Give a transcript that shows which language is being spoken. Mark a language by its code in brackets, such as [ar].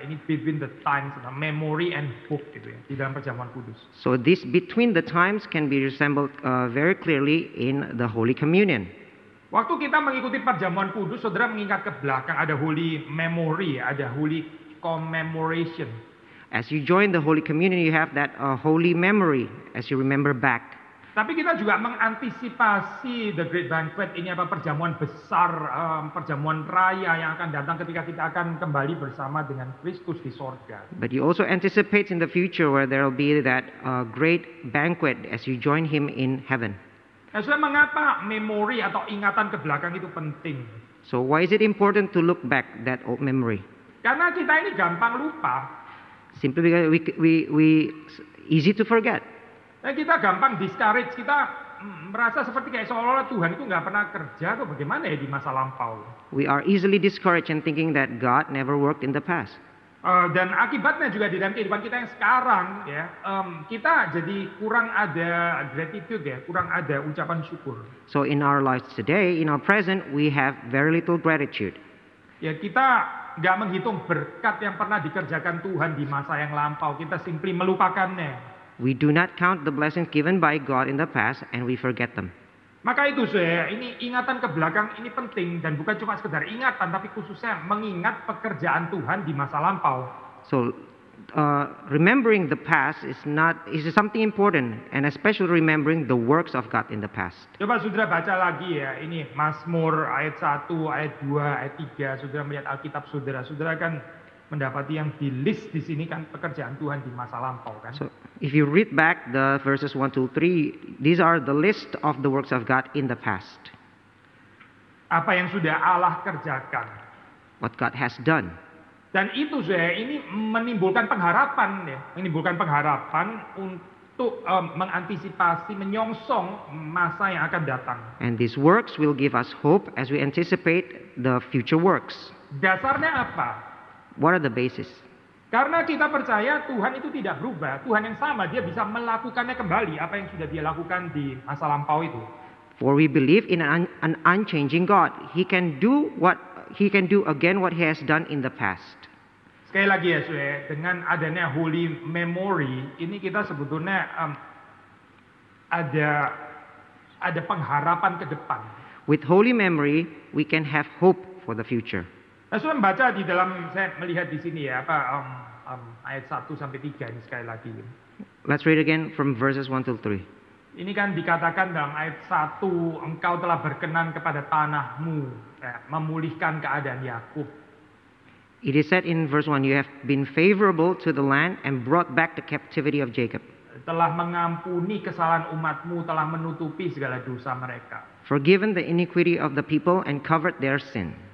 [id] Ini [en] between the times, memory and hope [id] gitu ya di dalam perjamuan kudus. [en] So this between the times can be resembled very clearly in the Holy Communion. [id] Waktu kita mengikuti perjamuan kudus, saudara mengingat ke belakang, ada holy memory, ada holy commemoration. [en] As you join the Holy Communion, you have that holy memory as you remember back. [id] Tapi kita juga mengantisipasi [en] the great banquet, [id] ini apa perjamuan besar, perjamuan raya yang akan datang ketika kita akan kembali bersama dengan Kristus di sorga. [en] But you also anticipate in the future where there will be that great banquet as you join Him in heaven. [id] Nah, saudara, mengapa memori atau ingatan ke belakang itu penting? [en] So why is it important to look back that old memory? [id] Karena kita ini gampang lupa. [en] Simply because we easy to forget. [id] Kita gampang discourage, kita merasa seperti kayak seolah-olah Tuhan itu nggak pernah kerja atau bagaimana ya di masa lampau. [en] We are easily discouraged and thinking that God never worked in the past. [id] Dan akibatnya juga di dalam kehidupan kita yang sekarang ya, kita jadi kurang ada gratitude ya, kurang ada ucapan syukur. [en] So in our lives today, in our present, we have very little gratitude. [id] Ya kita nggak menghitung berkat yang pernah dikerjakan Tuhan di masa yang lampau, kita simply melupakannya. [en] We do not count the blessings given by God in the past and we forget them. [id] Maka itu saya, ini ingatan ke belakang ini penting dan bukan cuma sekedar ingatan tapi khususnya mengingat pekerjaan Tuhan di masa lampau. [en] So remembering the past is something important and especially remembering the works of God in the past. [id] Coba saudara baca lagi ya, ini Mazmur ayat 1, ayat 2, ayat 3, saudara melihat Alkitab saudara kan mendapati yang di list di sini kan pekerjaan Tuhan di masa lampau kan. [en] So if you read back the verses 1 to 3, these are the list of the works of God in the past. [id] Apa yang sudah Allah kerjakan. [en] What God has done. [id] Dan itu saya ini menimbulkan pengharapan ya, menimbulkan pengharapan untuk mengantisipasi, menyongsong masa yang akan datang. [en] And these works will give us hope as we anticipate the future works. [id] Dasarnya apa? [en] What are the basis? [id] Karena kita percaya Tuhan itu tidak berubah. Tuhan yang sama, dia bisa melakukannya kembali apa yang sudah dia lakukan di masa lampau itu. [en] For we believe in an unchanging God. He can do again what He has done in the past. [id] Sekali lagi ya, saudara, dengan adanya holy memory, ini kita sebetulnya ada pengharapan ke depan. [en] With holy memory, we can have hope for the future. [id] Nah, saudara membaca di dalam, saya melihat di sini ya, ayat 1 sampai 3 ini sekali lagi. [en] Let's read again from verses 1 to 3. [id] Ini kan dikatakan dalam ayat 1, engkau telah berkenan kepada tanahmu, memulihkan keadaan Yakub. [en] It is said in verse 1, you have been favorable to the land and brought back the captivity of Jacob. [id] Telah mengampuni kesalahan umatmu, telah menutupi segala dosa mereka. [en] Forgiven the iniquity of the people and covered their sin.